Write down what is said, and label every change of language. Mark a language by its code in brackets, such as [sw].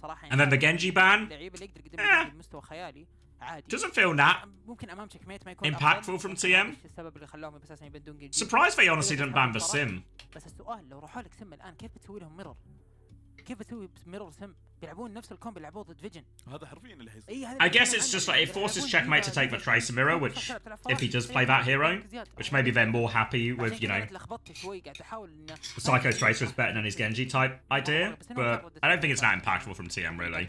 [en] And then the Genji ban. Doesn't feel that impactful from TM. Surprised they honestly didn't ban the sim. [ar] بس السؤال لو راحوا لك سم الان كيف بتسوي لهم ميرور؟ كيف بتسوي ميرور سم؟ بيلعبون نفس الكومب بيلعبوه ضد فيجن. هذا حرفيا اللي حيصير. [en] I guess it's just like it forces Checkmate to take the Tracer Mirror, which if he does play that hero, which maybe they're more happy with, you know, the Psycho Tracer is better than his Genji type idea, but I don't think it's that impactful from TM really.